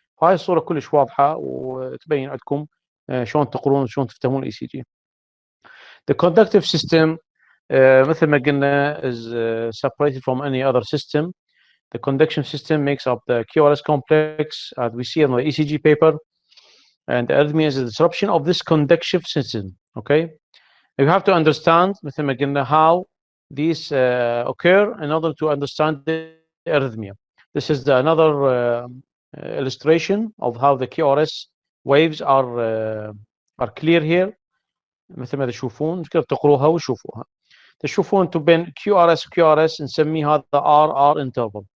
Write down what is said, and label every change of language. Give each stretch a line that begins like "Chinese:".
Arabic: هاي الصورة كلش واضحة وتبين عندكم شلون تقرون وشلون تفهمون ECG.
English: The conductive system
Arabic: مثل ما قلنا
English: is separated from any other system. The conduction system makes up the QRS complex, as we see on the ECG paper, and the arrhythmia is a disruption of this conduction system. Okay, you have to understand
Arabic: مثل ما قلنا
English: how these occur in order to understand the arrhythmia. This is another illustration of how the QRS waves are clear here.
Arabic: مثل ما تشوفون تقروها وشوفوها. تشوفون انتم بين QRS نسميه هذا RR interval.